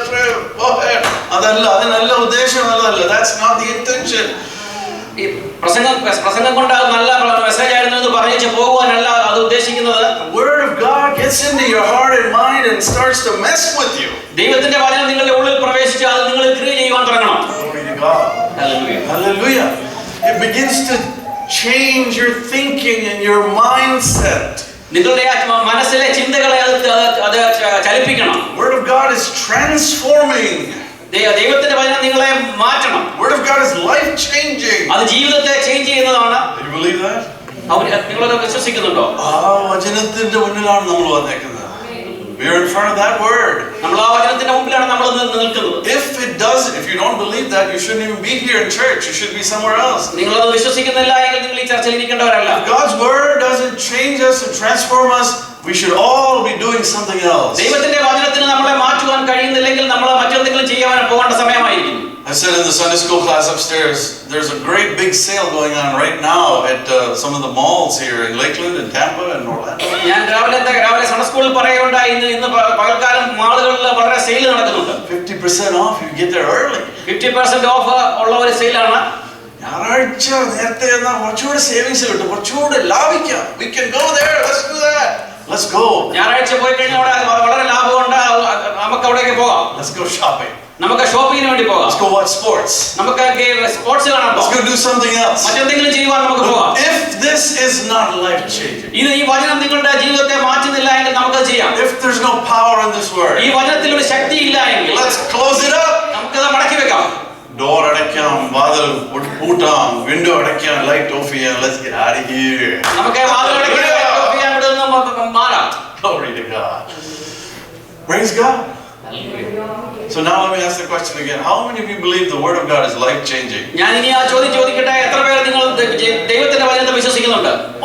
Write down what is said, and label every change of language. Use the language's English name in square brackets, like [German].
[Malayalam] അതല്ല ഉദ്ദേശമല്ല. [English] That's not the intention. [Malayalam] പ്രസംഗം കൊണ്ട് നല്ല മെസ്സേജ് ആയിരുന്നു എന്ന് പറഞ്ഞു പോകുവാനല്ല അത് ഉദ്ദേശിക്കുന്നത്. [English] The word of God gets into your heart and mind and starts to mess with you. [Malayalam] ദൈവത്തിന്റെ വചനം നിങ്ങളുടെ ഉള്ളിൽ പ്രവേശിച്ച് അത് നിങ്ങൾ ക്രിയ ചെയ്യുവാൻ തുടങ്ങണം. [English] Glory to God. Hallelujah. Hallelujah. It begins to change your thinking and your mindset. [Malayalam] നിങ്ങളുടെ മനസ്സിലെ ചിന്തകളെ അത് ചലിപ്പിക്കണം. [English] Word of God is transforming. [Malayalam] ദൈവത്തിന്റെ വചനം നിങ്ങളെ മാറ്റണം. [English] Word of God is life changing. [Malayalam] അത് ജീവിതത്തെ ചേഞ്ച് ചെയ്യുന്നതാണ്. [English] Do you believe that? [Malayalam] നിങ്ങളത് വിശ്വസിക്കുന്നുണ്ടോ? ആ വചനത്തിന്റെ മുന്നിലാണ് നമ്മൾ വന്നേക്കുന്നത്. [English] We are in front of that word. [Malayalam] നമ്മൾ ആ വചനത്തിന്റെ മുമ്പിലാണ് നമ്മൾ നിൽക്കുന്നത്. [English] If you don't believe that, you shouldn't even be here in church. You should be somewhere else. [Malayalam] നിങ്ങൾ അത് വിശ്വസിക്കുന്നില്ല എങ്കിൽ നിങ്ങൾ ഈ ചർച്ചയിൽ ഇരിക്കേണ്ടവരല്ല. [English] If God's word doesn't change us and transform us, we should all be doing something else. [Malayalam] ദൈവത്തിന്റെ വചനത്തിന് നമ്മളെ മാറ്റുവാൻ കഴിയുന്നില്ലെങ്കിൽ നമ്മൾ മറ്റെന്തെങ്കിലും ചെയ്യാൻ പോകേണ്ട സമയമായിരിക്കും. [English] I said in the Sunday school class upstairs, there's a great big sale going on right now at some of the malls here in Lakeland and Tampa and Orlando. [Malayalam] ഞാൻ രാവിലെ സൺഡേ സ്കൂളിൽ പറയുകയുണ്ടായി ഇന്ന് പകൽക്കാലം മാളുകളിൽ വളരെ സെയിൽ നടക്കുന്നുണ്ട്. [English] 50% off, you get there early. [Malayalam] 50% of ഉള്ള ഒരു സെയിലാണ്. ഞായറാഴ്ച നേരത്തെ എന്നാൽ കുറച്ചുകൂടെ സേവിങ്സ് കിട്ടും, കുറച്ചുകൂടെ ലാഭിക്കാം. [English] We can go there. Let's do that. Let's go. [Malayalam] ഞായറാഴ്ച പോയി കഴിഞ്ഞാൽ അവിടെ വളരെ ലാഭമുണ്ട്. നമുക്ക് അവിടേക്ക് പോകാം. [English] Let's go shopping. [Malayalam] നമുക്ക് ഷോപ്പിങ്ങിന് വേണ്ടി പോകാം. [English] Let's go watch sports. [Malayalam] നമുക്ക് സ്പോർട്സ് കാണാം. [English] Let's go do something else. [Malayalam] മറ്റെന്തെങ്കിലും ചെയ്യുവാൻ നമുക്ക് പോകാം. [English] If this is not life changing, [Malayalam] ഈ വചനം നിങ്ങളുടെ ജീവിതത്തെ മാറ്റുന്നില്ല എങ്കിൽ നമുക്ക് ചെയ്യാം. [English] if there's no power in this word, [Malayalam] ഈ വചനത്തിൽ ഒരു ശക്തി ഇല്ല എങ്കിൽ [English] let's close it up. [Malayalam] നമുക്കത് മടക്കി വെക്കാം. Door അടയ്ക്കാം, വാതിൽ പൂട്ടാം, വിൻഡോ അടയ്ക്കാം, ലൈറ്റ് ഓഫ് ചെയ്യാം. [English] Let's get out of here. [Malayalam] നമുക്ക് വാതിൽ അടയ്ക്കാം, ലൈറ്റ് ഓഫ് ചെയ്യാൻ വിടുന്ന മാറാം. [English] Glory to God. Praise God. So now let me ask the question again. How many of you believe the word of God is life changing? [Malayalam] ഞാൻ ഇനി ആ ചോദ്യം ചോദിക്കട്ടെ. എത്ര പേർ നിങ്ങൾ ദൈവത്തിന്റെ വചനത്തെ വിശ്വസിക്കുന്നുണ്ട്?